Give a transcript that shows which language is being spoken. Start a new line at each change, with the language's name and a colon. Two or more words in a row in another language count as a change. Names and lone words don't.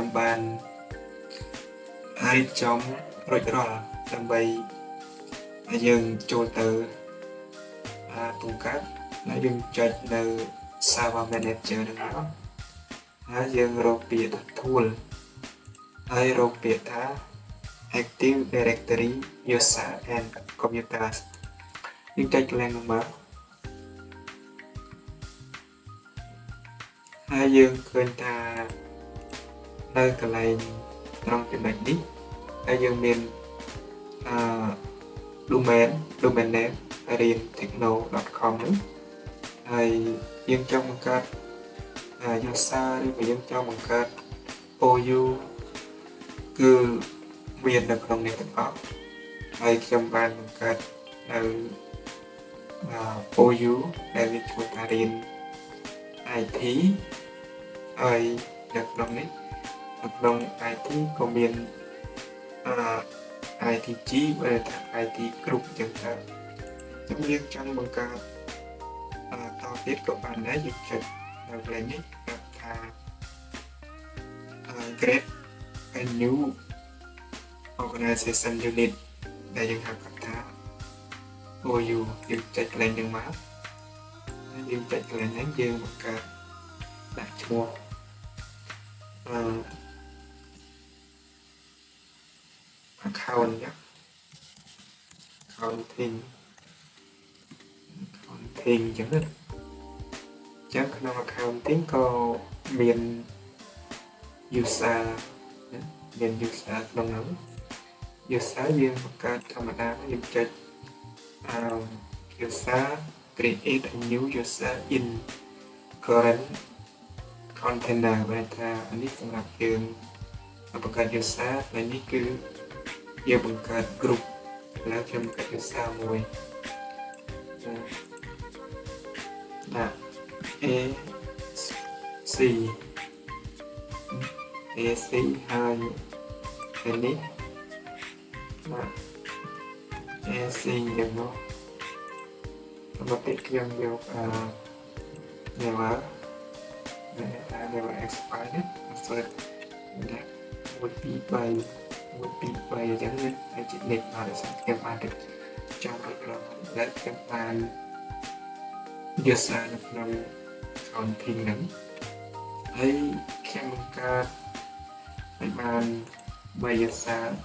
Khmer: បានរៀបចំរួចរាល់ដើម្បីឲ្យយើងចូលទៅបង្កើតហើយយើងចុចនៅ
English: server manager
Khmer: ហ្នឹងមកហើយយើងរកពាក្យថា tool ហើយរកពាក្យថា
English: active directory user and computers
Khmer: យើងចុចកន្លែងហ្នឹងមក ហើយយើងឃើញថានៅកន្លែងត្រង់ចំណុចនេះហើយយើងមាន
English: domain name
Khmer: rientechno.com ហ្នឹងហើយយើងចង់បង្កើត user ឬក៏យើងចង់បង្កើត OU គឺមាននៅក្នុងនេះទាំងអស់ហើយខ្ញុំបានបង្កើតនៅ OU ដែលមានឈ្មោះថារៀន IT ហើយនៅក្នុងនេះនៅក្នុង IT ក៏មាន ITG បើថា
English: IT group
Khmer: ចឹងទៅខ្ញុំយើងចង់បង្កើតតទៀតក៏បានដែរយើងចុចនៅកន្លែងនេះថា
English: create a new organization unit
Khmer: ដែលយើងហៅថា OU យើងចុចកន្លែងហ្នឹងមកហើយយើងចុចកន្លែងហ្នឹងយើងបង្កើតដាក់ឈ្មោះ account ចឹង accounting ចឹងណាចឹងក្នុង accounting ក៏មាន user មាន user ក្នុងនោះ user យើងបង្កើតធម្មតាយើងចុច
English: user create a new user in current container
Khmer: បែរថានេះសម្រាប់យើងបង្កើត user ហើយនេះគឺយើងបង្កើត group ឥឡូវខ្ញុំបង្កើត user មួយ ដាក់ AC ហើយនេះដាក់ AC យ៉ាងនោះមកទៀតខ្ញុំយក never expire នេះស្រាប់ដាក់
English: would be by
Khmer: អញ្ចឹងណាហើយជានិចមកដល់ខ្ញុំបានទៅចាំរួចរាល់ហើយខ្ញុំបាន user នៅក្នុង accounting ហ្នឹងហើយខ្ញុំបង្កើតឲ្យបាន3 user